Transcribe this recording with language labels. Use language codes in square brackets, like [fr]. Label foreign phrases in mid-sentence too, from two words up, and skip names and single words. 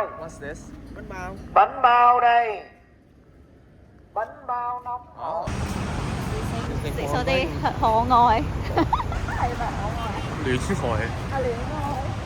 [en] What's this？ [vi] bánh bao đây. Bánh bao nóng. [yue] 哦。食咗啲可愛，係咪可愛？戀愛。啊戀愛。